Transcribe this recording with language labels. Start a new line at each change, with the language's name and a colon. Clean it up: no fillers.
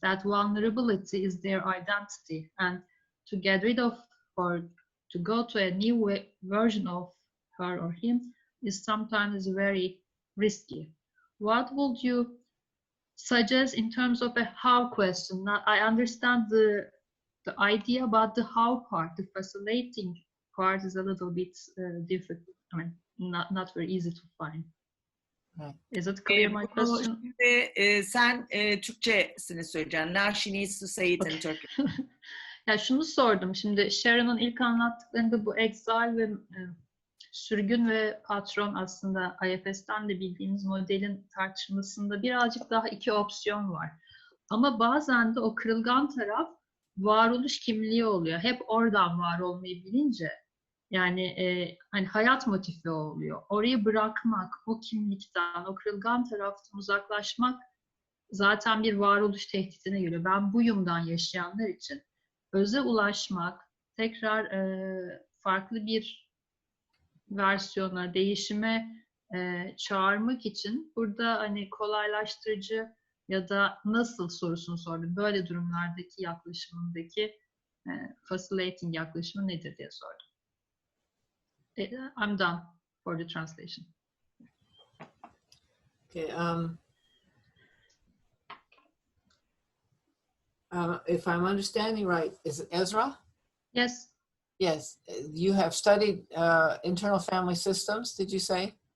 English: That vulnerability is their identity, and to get rid of or to go to a new version of her or him is sometimes very risky. What would you suggest in terms of a how question? Now, I understand the idea, but the how part, the facilitating part, is a little bit difficult. I mean, not very easy to find. Right. Is it clear my question?
Turkish: Şimdi sen Türkçesini söyleyeceksin.
English: Now she needs to say it in Turkish.
Turkish: Ya şunu sordum. Şimdi Sharon'ın ilk anlattıklarında bu exile ve sürgün ve patron, aslında IFS'ten de bildiğimiz modelin tartışmasında birazcık daha iki opsiyon var. Ama bazen de o kırılgan taraf varoluş kimliği oluyor. Hep oradan var olmayı bilince, yani hani hayat motifi oluyor. Orayı bırakmak, o kimlikten, o kırılgan taraftan uzaklaşmak zaten bir varoluş tehditine geliyor. Ben buyumdan yaşayanlar için öze ulaşmak, tekrar farklı bir versiyona, değişime çağırmak için burada hani kolaylaştırıcı ya da nasıl sorusunu sordum. Böyle durumlardaki yaklaşımındaki facilitating yaklaşımı nedir diye sordum.
English: I'm done for the translation. Okay. If I'm understanding right, is it Ezra? Yes. Yes. You have studied internal family systems, did you say?